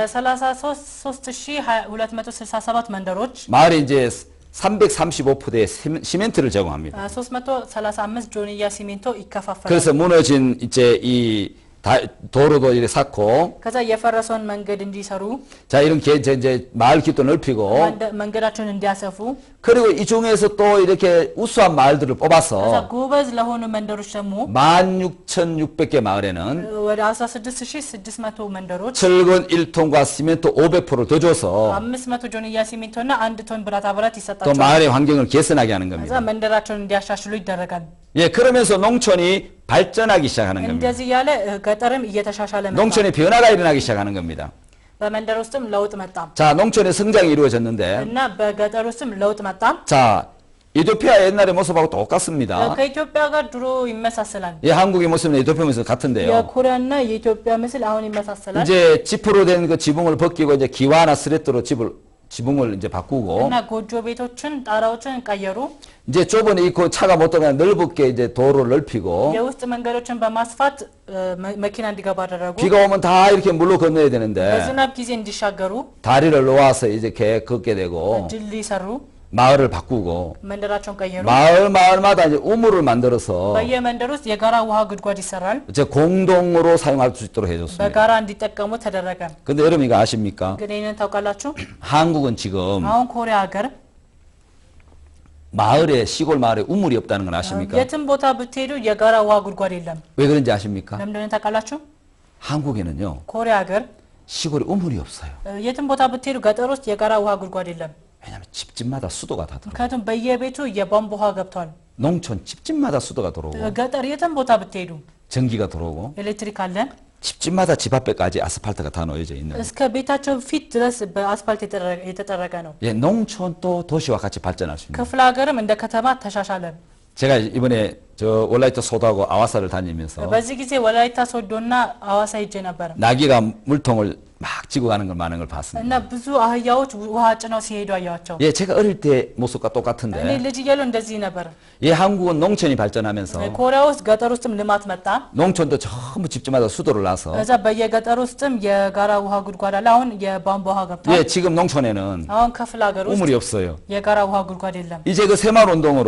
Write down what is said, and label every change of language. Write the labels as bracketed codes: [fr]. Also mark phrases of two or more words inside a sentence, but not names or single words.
[am] ለ33267 መንደሮች [ko] 마을에 이제 335포대 시멘트를 제공합니다. [am] 335 ጆንያ ሲሚንቶ ይከፋፈላል። [ko] 그래서 무너진 이제 이 도로도 이렇게 쌓고 [am] ከዛ የፈረሰውን መንገድ እንዲሰሩ [ko] 자 이렇게 이제 마을 길도 넓히고 [am] መንገዳቸውን እንዲያሰፉ [ko] 그리고 이 중에서 또 이렇게 우수한 마을들을 [am] ከዛ [ko] 뽑아서 [am] ጎበዝ ለሆኑ መንደሮች ደግሞ [ko] 16,600개 마을에는 [am] ወደ 16600 መንደሮች [ko] 철근 1톤과 시멘트 500포를 더 줘서 [am] 500 ጆንያ ሲሚንቶና 1 ቶን ብረታ ብረት [ko] 또 [am] ይሰጣቸዋል። [ko] 마을의 환경을 개선하게 하는 [am] ከዛ [ko] 겁니다. [am] መንደራቸውን እንዲያሻሽሉ ይደረጋል። [ko] 예, 그러면서 농촌이 발전하기 시작하는 겁니다. [am] እንደዚህ ያለ ገጠርም እየተሻሻለ መጣ። [ko] 농촌의 변화가 일어나기 시작하는 겁니다. [am] በመንደር ውስጥም ለውጥ መጣ [ko] 자, 농촌의 성장이 이루어졌는데 [am] እና በገጠር ውስጥም ለውጥ መጣ። [ko] 자, 이토피아 옛날의 모습하고 똑같습니다. [am] ከኢትዮጵያ ጋር ድሮ ይመሳሰላል። [ko] 예, 한국의 모습은 이토피아 모습 같은데요. [am] የኮሪያና የኢትዮጵያ ምስል 아ሁን ይመሳሰላል። [ko] 이제 지프로 된 그 지붕을 벗기고 이제 기와나 스레트로 지붕을 이제 바꾸고 [am] እና ጎጆ ቤቶችን ጣራዎችን ቀየሩ። [ko] 이제 좁은 이 그 차가 못 들어가는 넓게 이제 도로를 넓히고 [am] የውስጥ መንገዶችን በማስፋት መኪና እንዲገባ አደረጉ። [ko] 비가 오면 다 이렇게 물로 건너야 되는데 [am] በዝናብ ጊዜ እንዲሻገሩ [ko] 다리를 놓아서 이렇게 걷게 되고 [am] ድልድይ ሰሩ። [ko] 마을을 바꾸고 [am] መንደራቸውን ቀየሩ። [ko] 마을마다 이제 우물을 만들어서 [am] በየመንደር ውስጥ የጋራ ውሃ ጉድጓድ ይሰራል። [ko] 이제 공동으로 사용할 수 있도록 해줬습니다. [am] በጋራ እንዲጠቀሙ ተደረገ። [ko] 근데 여러분 이거 아십니까? [am] ግን ይህንን ታውቃላችሁ? [ko] 한국은 지금 [am] አሁን ኮሪያ ሀገር [ko] 마을에 시골 마을에 우물이 없다는 건 아십니까? [am] የትም ቦታ ብትሄዱ የጋራ ውሃ ጉድጓድ የለም። [ko] 왜 그런지 아십니까? [am] ለምንድነው ታውቃላችሁ? [ko] 한국에는요 [am] ኮሪያ ሀገር [ko] 시골에 우물이 없어요. [am] የትም ቦታ ብትሄዱ ገጠር ውስጥ የጋራ ውሃ ጉድጓድ የለም። [ko] 왜냐면 집집마다 수도가 다 들어오고 [am] ምክንያቱም በየቤቱ የቧንቧ ውሃ ገብቷል። [ko] 농촌 집집마다 수도가 들어오고 [am] ገጠር የትም ቦታ ብትሄዱ [ko] 전기가 들어오고 [am] ኤሌክትሪክ አለ። [ko] 집집마다 집 앞에까지 아스팔트가 다 놓여져 있는. [am] እስከ ቤታቸው ፊት ድረስ በአስፋልት የተጠረገ ነው። [ko] 예, 농촌도 도시와 같이 발전할 수 있는. [am] ክፍለ ሀገርም እንደ ከተማ ተሻሻለ። [ko] 제가 이번에 저 월라이트 소도하고 아와사를 다니면서 [am] በዚህ ጊዜ ወላይታ ሶዶና አዋሳ ሄጄ ነበር [ko] 나귀가 물통을 막 지고 가는 걸 많은 걸 봤습니다. [am] እና ብዙ አህያዎች ውሃ ጭነው ሲሄዱ አያቸው። [ko] 예, 제가 어릴 때 모습과 [am] እኔ [ko] 똑같은데. [am] ልጅ እያለሁ እንደዚህ ነበር። [ko] 예, 한국은 농촌이 발전하면서 [am] ኮሪያ ውስጥ ገጠር ውስጥም ልማት መጣ። [ko] 농촌도 전부 집집마다 수도를 놔서. [am] እዛ በየገጠር ውስጥም የጋራ ውሃ ጉድጓድ አለ። አሁን የቧንቧ ውሃ ገብቷል። [ko] 예, 지금 농촌에는 [am] አሁን ክፍለ ሀገር ውስጥ [ko] 우물이 없어요. [am] የጋራ ውሃ ጉድጓድ የለም። [ko] 이제 그 새마을 운동으로